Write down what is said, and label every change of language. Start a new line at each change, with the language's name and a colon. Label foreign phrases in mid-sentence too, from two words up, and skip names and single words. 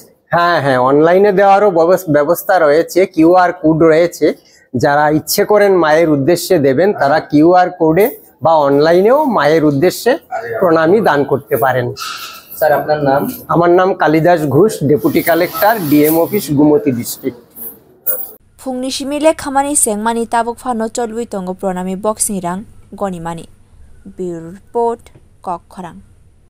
Bangla: হ্যাঁ হ্যাঁ অনলাইনে দেওয়ারও ব্যবস্থা রয়েছে
English: QR code
Bangla: রয়েছে যারা ইচ্ছে করেন মায়ের উদ্দেশ্যে দেবেন তারা
English: QR code
Bangla: বা অনলাইনেও মায়ের উদ্দেশ্যে প্রণামী দান করতে পারেন স্যার আপনার নাম আমার নাম কালিদাস ঘোষ
English: deputy collector DM office Gumti district
Kok Borok: Phungni shimile khamani sengmani tabuk phano cholbui tongo Pranami Box ni rang gonimani
English: Bureau Report
Kok Borok: Kok Khorang